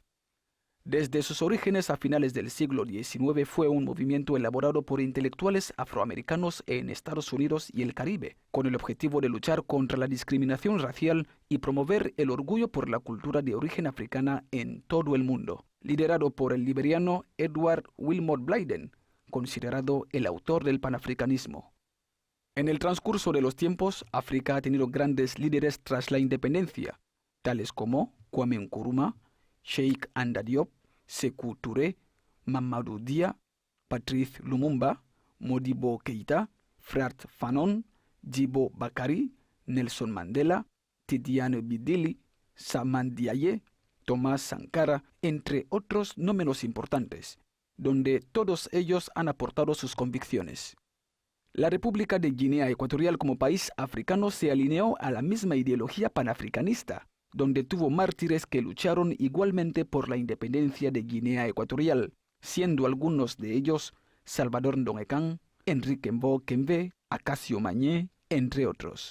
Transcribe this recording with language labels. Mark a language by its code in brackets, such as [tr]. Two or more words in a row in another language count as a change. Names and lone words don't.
[es] Desde sus orígenes a finales del siglo XIX fue un movimiento elaborado por intelectuales afroamericanos en Estados Unidos y el Caribe, con el objetivo de luchar contra la discriminación racial y promover el orgullo por la cultura de origen africana en todo el mundo, liderado por el liberiano Edward Wilmot Blyden, considerado el autor del panafricanismo. En el transcurso de los tiempos, África ha tenido grandes líderes tras la independencia, tales como Kwame Nkrumah, Sheikh Anta Diop, Sékou Touré, Mamadou Dia, Patrice Lumumba, Modibo Keïta, Fred Fanon, Djibo Bakary, Nelson Mandela, Tidiane Bidili, Saman Diaye, Thomas Sankara, entre otros no menos importantes, donde todos ellos han aportado sus convicciones. La República de Guinea Ecuatorial como país africano se alineó a la misma ideología panafricanista, donde tuvo mártires que lucharon igualmente por la independencia de Guinea Ecuatorial, siendo algunos de ellos Salvador Ndonguekán, Enrique Mbo Kembe, Acacio Mañé, entre otros.